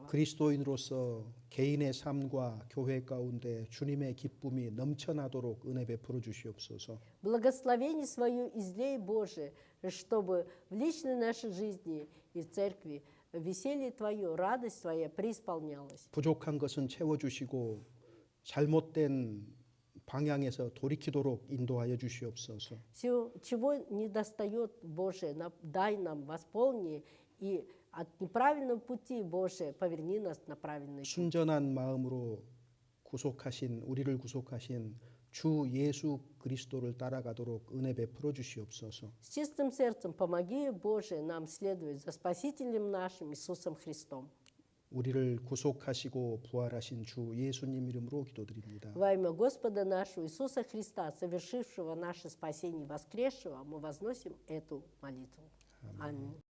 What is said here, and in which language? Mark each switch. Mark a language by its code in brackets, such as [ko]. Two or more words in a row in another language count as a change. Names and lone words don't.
[ko] 그리스도인으로서 개인의 삶과 교회 가운데 주님의 기쁨이 넘쳐나도록 은혜 베풀어 주시옵소서. [ru] Благословение свое излей, Боже, чтобы в личной нашей жизни и в церкви веселье Твое, радость Твоя преисполнялась. [ko] 부족한 것은 채워 주시고 잘못된 방향에서 돌이키도록 인도하여 주시옵소서. [ru] Все, чего не достает, Боже, дай нам, восполни, и от неправильного пути, Боже, поверни нас на правильный путь. [ko] 순전한 마음으로 우리를 구속하신 주 예수 그리스도를 따라가도록 은혜 베풀어 주시옵소서. [ru] С чистым сердцем помоги, Боже, нам следовать за Спасителем нашим Иисусом Христом. [ko] 우리를 구속하시고 부활하신 주 예수님 이름으로 기도드립니다. [ru] Во имя Господа нашего Иисуса Христа, совершившего наше спасение и воскресшего, мы возносим эту молитву. Аминь.